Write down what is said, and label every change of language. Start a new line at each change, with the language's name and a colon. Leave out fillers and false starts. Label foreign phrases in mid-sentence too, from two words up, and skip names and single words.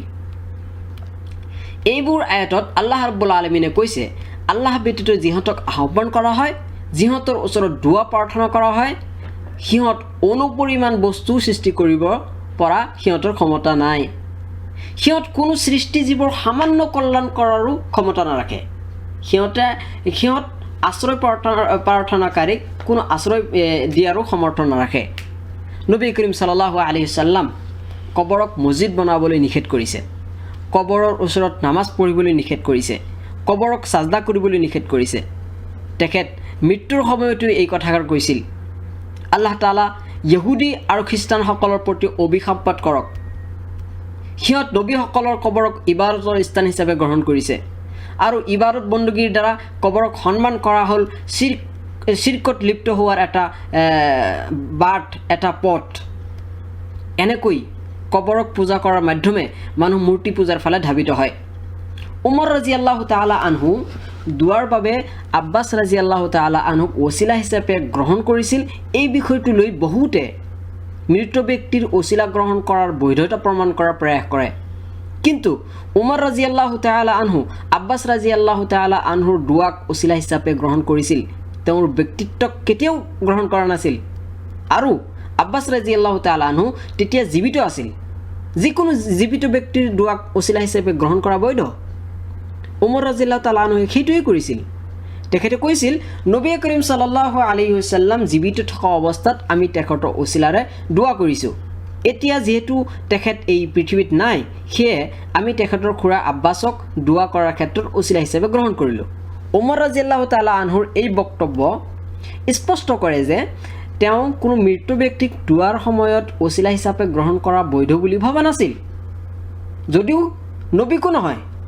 Assamese: এইবোৰ আয়াতত আল্লাহ
Arabic: رب العالمين
Assamese: কৈছে, আল্লাহ ব্যতীত যিহঁতক আহ্বান কৰা হয়, যিহঁতৰ ওচৰত দোৱা প্ৰাৰ্থনা কৰা হয়, সিহঁত অনুপৰিমাণ বস্তু সৃষ্টি কৰিব পৰা সিহঁতৰ ক্ষমতা নাই। সিহঁত কোনো সৃষ্টিজীৱৰ সামান্য কল্যাণ কৰাৰো ক্ষমতা নাৰাখে। সিহঁত আশ্ৰয় প্ৰাৰ্থনাকাৰীক কোনো আশ্ৰয় দিয়াৰো সমৰ্থন নাৰাখে। নবী কৰীম
Arabic: صلى الله عليه وسلم
Assamese: কবৰক মছজিদ বনাবলৈ নিষেধ কৰিছে, কবৰৰ ওচৰত নামাজ পঢ়িবলৈ নিষেধ কৰিছে, কবৰক সাজদা কৰিবলৈ নিষেধ কৰিছে। তেখেত মৃত্যুৰ সময়তো এই কথাষাৰ কৈছিল, আল্লাহ তাআলা ইহুদী আৰু খ্ৰীষ্টানসকলৰ প্ৰতি অভিশাপপাত কৰক, সিহঁত নবীসকলৰ কবৰক ইবাদতৰ স্থান হিচাপে গ্ৰহণ কৰিছে, আৰু ইবাদত বন্দগীৰ দ্বাৰা কবৰক সন্মান কৰা হ'ল চিৰ্কত লিপ্ত হোৱাৰ এটা পথ। এনেকৈ কবৰক পূজা কৰাৰ মাধ্যমে মানুহ মূৰ্তি পূজাৰ ফালে ধাবিত হয়। উমৰ
Arabic: رضي الله تعالى عنه
Assamese: দুৱাৰ বাবে আব্বাছ
Arabic: رضي الله تعالى عنه
Assamese: ওচিলা হিচাপে গ্ৰহণ কৰিছিল। এই বিষয়টো লৈ বহুতে মৃত ব্যক্তিৰ ওচিলা গ্ৰহণ কৰাৰ বৈধতা প্ৰমাণ কৰাৰ প্ৰয়াস কৰে, কিন্তু উমৰ
Arabic: رضي الله تعالى عنه
Assamese: আব্বাছ
Arabic: رضي الله تعالى عنه
Assamese: দুৱাক ওচিলা হিচাপে গ্ৰহণ কৰিছিল, তেওঁৰ ব্যক্তিত্বক কেতিয়াও গ্ৰহণ কৰা নাছিল। আৰু আব্বাছ
Arabic: رضي الله تعالى عنه
Assamese: তেতিয়া জীৱিত আছিল। যিকোনো জীৱিত ব্যক্তিৰ দুৱাক ওচিলা হিচাপে গ্ৰহণ কৰা বৈধ। উমৰ
Arabic: رضي الله تعالى عنه
Assamese: সেইটোৱেই কৰিছিল। তেখেতে কৈছিল, নবী কৰীম
Arabic: صلى الله عليه وسلم
Assamese: জীৱিত থকা অৱস্থাত আমি তেখেতৰ ওচিলাৰে দোৱা কৰিছোঁ। এতিয়া যিহেতু তেখেত এই পৃথিৱীত নাই, সেয়ে আমি তেখেতৰ খুৰা আব্বাছক দোৱা কৰাৰ ক্ষেত্ৰত ওচিলা হিচাপে গ্ৰহণ কৰিলোঁ। উমৰ
Arabic: رضي الله تعالى عنه
Assamese: এই বক্তব্য স্পষ্ট কৰে যে তেওঁ কোনো মৃত ব্যক্তিক দোৱাৰ সময়ত ওচিলা হিচাপে গ্ৰহণ কৰা বৈধ বুলি ভবা নাছিল, যদিও নবীকো নহয়।